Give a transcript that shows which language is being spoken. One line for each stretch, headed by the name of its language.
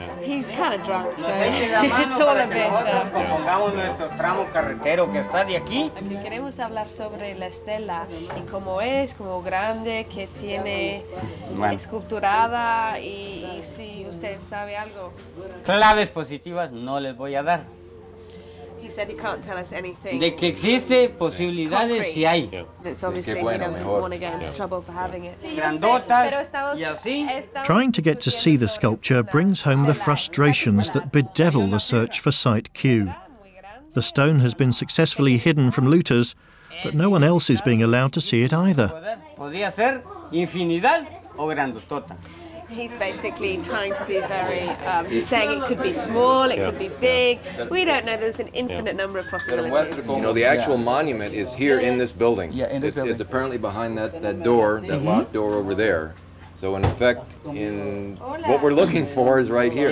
English: He's kind of drunk, so it's all a bit...
Spanish: Pongamos nuestro tramo carretero que está de aquí. Queremos hablar sobre la estela y cómo es, como grande, que tiene esculturada y si usted sabe algo. Claves positivas no les voy a dar.
English: He said he can't tell us anything.
Spanish: De que existe posibilidades, sí hay.
English: It's obviously he doesn't want to get into trouble for having it.
Spanish: Grandotas y así.
English: Trying to get to see the sculpture brings home the frustrations that bedevil the search for Site Q. The stone has been successfully hidden from looters, but no one else is being allowed to see it either.
Spanish: Podría ser infinidad o grandotota.
English: He's basically trying to be very, he's saying it could be small, it could be big. We don't know, there's an infinite number of possibilities. You know, the actual monument is here in this building. Yeah, in this building. It's apparently behind that door, that locked door over there. So in effect, what we're looking for is right here.